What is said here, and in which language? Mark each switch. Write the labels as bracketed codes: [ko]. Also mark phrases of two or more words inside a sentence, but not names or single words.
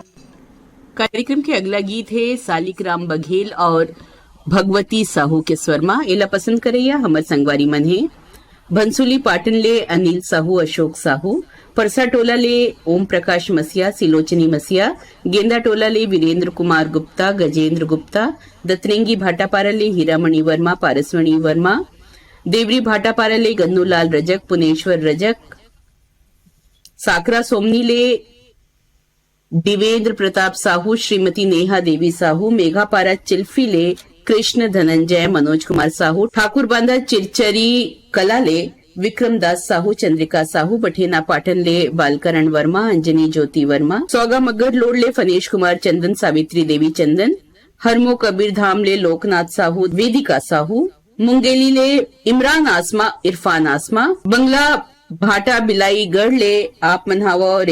[hne] कार्यक्रम के अगला गीत है सालिक राम बघेल और भगवती साहू के स्वर्मा। एला पसंद करैया हमर संगवारी मन है। भंसुली पाटन ले अनिल साहू, अशोक साहू, परसा टोला ले ओम प्रकाश मसिया, सिलोचनी मसिया, गेंदा टोला ले वीरेंद्र कुमार गुप्ता, गजेंद्र गुप्ता, दतरेंगी भाटापारा ले हीरामणि वर्मा, पारसमणि वर्मा, देवरी भाटापारा ले गन्नूलाल रजक, पुनेश्वर रजक, साकरा सोमनी ले दिवेंद्र प्रताप साहू, श्रीमती नेहा देवी साहू, मेघापारा चिल्फी ले कृष्ण धनंजय, मनोज कुमार साहू, ठाकुर बांधा चिरचरी कला ले विक्रम दास साहू, चंद्रिका साहू, बठेना पाटन ले बालकरण वर्मा, अंजनी ज्योति वर्मा, सौगा मगर लोड ले फनेश कुमार चंदन, सावित्री देवी चंदन, हरमो कबीर धाम ले लोकनाथ साहू, वेदिका साहू, मुंगेली ले इमरान आसमा, इरफान आसमा, बंगला भाटा बिलाई गढ़ ले आप मनहावा और